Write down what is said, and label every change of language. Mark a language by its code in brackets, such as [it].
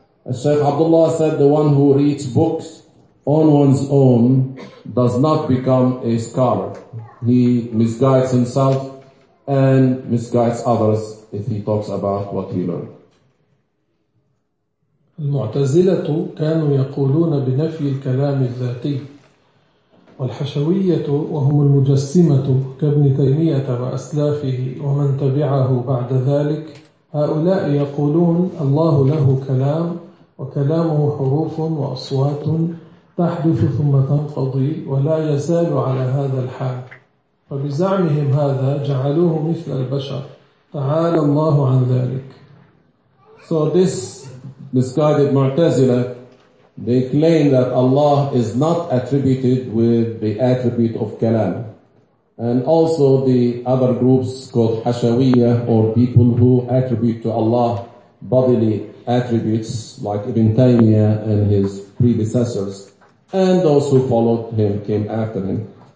[en] Shaykh Abdullah said the one who reads books on one's own does not become a scholar. He misguides himself and misguides others if he talks about what he learned. [ar] المعتزلة كانوا يقولون بنفي الكلام الذاتي والحشوية وهم المجسمة كابن تيمية وأسلافه ومن تبعه بعد ذلك هؤلاء يقولون الله له كلام وكلامه حروف وأصوات تحدث ثم تنقضي ولا يزال على هذا الحال فبزعمهم هذا جعلوه مثل البشر تعالى الله عن ذلك [en] So this misguided Mu'tazila, they claim that Allah is not attributed with the attribute of kalam. And also the other groups called Hashawiyya, or people who attribute to Allah bodily attributes, like Ibn Taymiyyah and his predecessors, and those who followed him, came after him.